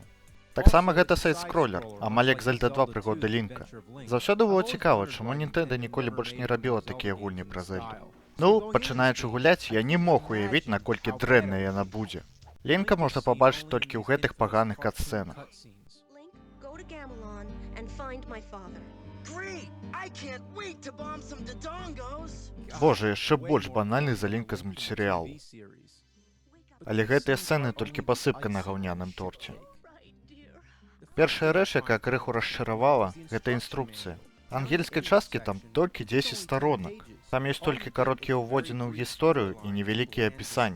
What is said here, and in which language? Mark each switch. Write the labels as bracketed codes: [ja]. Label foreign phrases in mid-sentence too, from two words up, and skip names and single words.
[be] Таксама гэта сайт-скроллер, амаль як Зельда 2 прыгоды Лінка. Заўсёды было цікава, чаму Nintendo ніколі больш не рабіла такія гульні пра Зельду. Ну, пачынаючы гуляць, я не мог уявіць, наколькі дрэнная яна будзе. Лінка можна пабачыць толькі ў гэтых паганых кат-сцэнах. [en] Link, go to Gamelon and find my father. Great! I can't wait to bomb some Dodongos! [be] Боже, яшчэ больш банальны за Лінка з мультсерыялу. Але гэтыя сцэны толькі пасыпка на гаўняным торце. Першая рэч, якая крыху расчаравала, гэта інструкцыя. Ангельскай часткі там толькі 10 сторонак. Там ёсць толькі кароткія ўводзіны ў гісторыю і невялікія апісанні.